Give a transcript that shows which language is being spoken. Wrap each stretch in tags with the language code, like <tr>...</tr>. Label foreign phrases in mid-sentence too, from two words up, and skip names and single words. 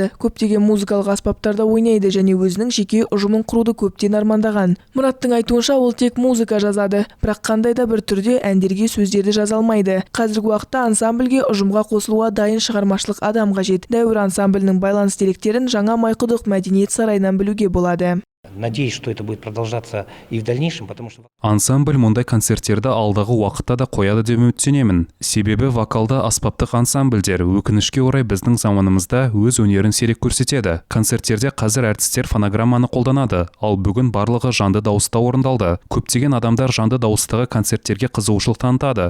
<kk>Көптеген музыкалық аспаптарда ойнайды және өзінің жеке ұжымын құруды көптен армандаған. Мұраттың айтуынша ол тек музыка жазады, бірақ қандай да бір түрде әндерге сөздерді жаза алмайды. Қазіргі уақытта ансамбльге ұжымға қосылуға дайын шығармашылық адам қажет. Дәуір ансамблінің байланыс деректерін жаңа Майқұдық мәдениет сарайынан білуге болады.</kk> <ru>Надеюсь, что это будет продолжаться и в дальнейшем, потому что</ru> <kk>Ансамбль мұндай концерттерді алдағы уақытта да қояды деп үміттенемін. Себебі вокалды аспаптық ансамбльдер өкінішке орай біздің заманымызда өз өнерін сирек көрсетеді. Концерттерде қазір әртістер фонограмманы қолданады, ал бүгін барлығы жанды дауыста орындалды. Көптеген адамдар жанды дауыстағы концерттерге қызығушылық танытады.</kk>